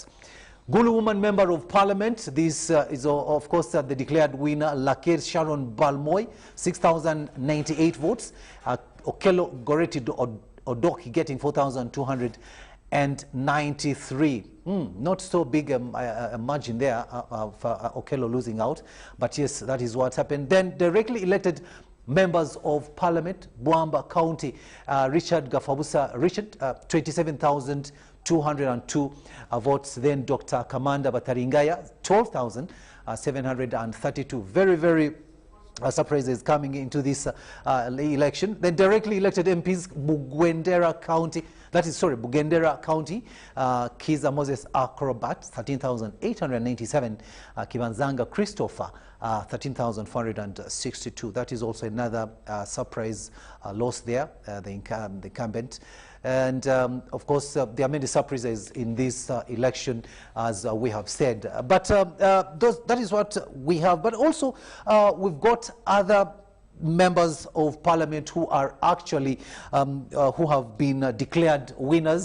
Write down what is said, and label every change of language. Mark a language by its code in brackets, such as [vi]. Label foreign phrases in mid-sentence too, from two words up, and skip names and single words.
[en] Gulu Woman Member of Parliament, this is of course the declared winner, Laker Sharon Balmoy, 6,098 votes. Okello Goreti Odoki getting 4,293. Not so big a margin there for Okello losing out, but yes, that is what happened. Then directly elected members of Parliament, Boamba County, Richard Gafabusa, 27,202 votes. Then Dr. Kamanda Bataringaya, 12,732. Very surprises coming into this election. Then directly elected MPs, Bugendera County, Bugendera County, Kiza Moses Acrobat, 13,897, Kibanzanga Christopher, 13,462. That is also another surprise loss there, the incumbent. And of course, there are many surprises in this election, as we have said. But that is what we have. But also, we've got other members of Parliament who are actually who have been declared winners.